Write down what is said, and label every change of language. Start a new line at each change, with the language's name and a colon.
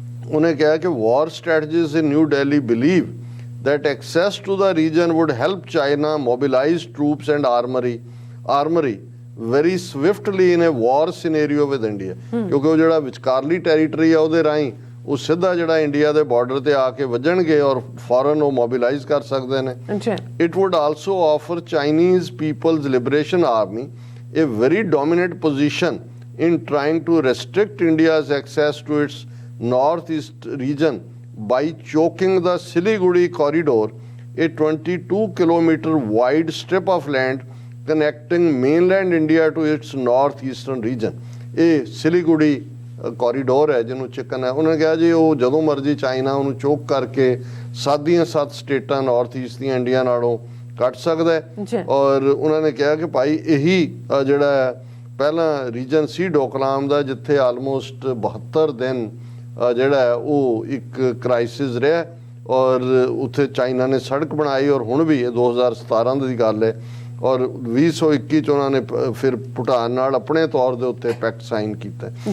Punjabi: ਉਹਨੇ ਕਿਹਾ ਕਿ
English: war strategists in New Delhi believe that access to the region would help China mobilize troops and armory very swiftly in a war scenario with India,
Punjabi: ਕਿਉਂਕਿ ਉਹ ਜਿਹੜਾ ਵਿਚਕਾਰਲੀ territory ਆ ਉਹਦੇ ਰਾਹੀਂ ਉਹ ਸਿੱਧਾ ਜਿਹੜਾ ਇੰਡੀਆ ਦੇ ਬਾਰਡਰ ਤੇ ਆ ਕੇ ਵੱਜਣਗੇ ਔਰ ਫੌਰਨ ਉਹ ਮੋਬਿਲਾਈਜ਼ ਕਰ ਸਕਦੇ ਨੇ।
English: It would also offer Chinese People's Liberation Army a very dominant position in trying to restrict India's access to its northeast region by choking the Siliguri corridor, a 22-kilometer wide strip of land connecting mainland India to its northeastern region।
Punjabi: ਇਹ Siliguri corridor ਹੈ ਜਿਹਨੂੰ chicken ਹੈ, ਉਹਨੇ ਕਿਹਾ ਜੀ ਉਹ ਜਦੋਂ ਮਰਜ਼ੀ ਚਾਈਨਾ ਉਹਨੂੰ ਚੋਕ ਕਰਕੇ 7 ਦੀਆਂ 7 ਸਟੇਟਾਂ ਨਾਰਥ ਈਸਟ ਦੀਆਂ ਇੰਡੀਆ ਨਾਲੋਂ ਕੱਟ ਸਕਦਾ ਹੈ। ਔਰ ਉਹਨਾਂ ਨੇ ਕਿਹਾ ਕਿ ਭਾਈ ਇਹੀ ਜਿਹੜਾ ਪਹਿਲਾਂ ਰੀਜਨ ਸੀ ਡੋਕਲਾਮ ਦਾ ਜਿੱਥੇ ਆਲਮੋਸਟ 72 ਦਿਨ ਜਿਹੜਾ ਉਹ ਇੱਕ ਕ੍ਰਾਈਸਿਸ ਰਿਹਾ ਔਰ ਉੱਥੇ ਚਾਈਨਾ ਨੇ ਸੜਕ ਬਣਾਈ ਔਰ ਹੁਣ ਵੀ ਇਹ 2017 ਦੀ ਗੱਲ ਹੈ ਔਰ 2021 ਚ ਉਹਨਾਂ ਨੇ ਫਿਰ ਭੂਟਾਨ ਨਾਲ ਆਪਣੇ ਤੌਰ ਦੇ ਉੱਤੇ ਪੈਕਟ ਸਾਈਨ ਕੀਤਾ।